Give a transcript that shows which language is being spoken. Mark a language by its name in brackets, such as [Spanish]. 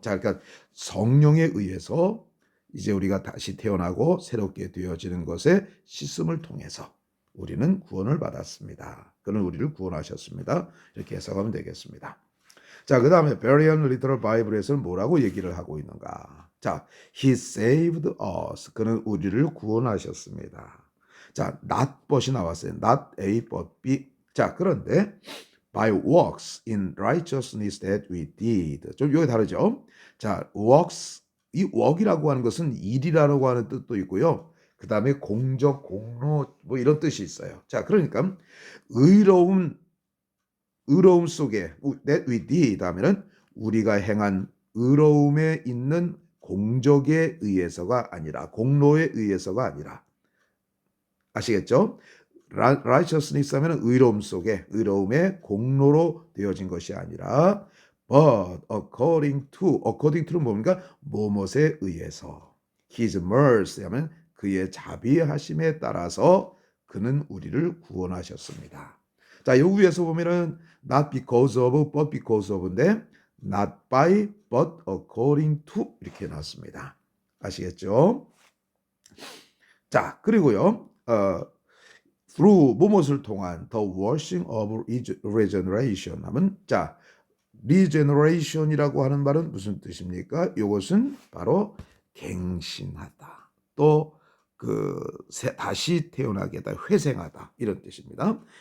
[Korean] 자, 그러니까 성령에 의해서 이제 우리가 다시 태어나고 새롭게 되어지는 것에 씻음을 통해서 우리는 구원을 받았습니다. 그는 우리를 구원하셨습니다. 이렇게 해석하면 되겠습니다. 자, 그 다음에 Berean Literal Bible에서는 뭐라고 얘기를 하고 있는가? [English] 자, He saved us. [Korean] 그는 우리를 구원하셨습니다. 자, not but이 나왔어요. [English] Not A but B. 자, 그런데 by works in righteousness that we did. [Korean] 좀 여기 다르죠? 자, works, 이 work이라고 하는 것은 일이라고 하는 뜻도 있고요. 그 다음에 공적, 공로 뭐 이런 뜻이 있어요. 자, 그러니까 의로움 속에 [English] that we did [Korean] 하면은 우리가 행한 의로움에 있는 공적에 의해서가 아니라 공로에 의해서가 아니라 아시겠죠? righteousness 하면 의로움 속에 의로움의 공로로 되어진 것이 아니라 [English] but according to [Korean] 는 뭡니까? 뭐뭇에 의해서 [English] his mercy [Korean] 하면 그의 자비하심에 따라서 그는 우리를 구원하셨습니다. 자, 여기 위에서 보면은 [English] not because of but because of [Korean] 인데 [English] not by but according to [Korean] 이렇게 나왔습니다. 아시겠죠? 자, 그리고요. through 무엇을 통한 [English] the washing of regeneration [Korean] 하면 자, regeneration이라고 하는 말은 무슨 뜻입니까? 이것은 바로 갱신하다. 또 다시 태어나게 하다, 회생하다 이런 뜻입니다.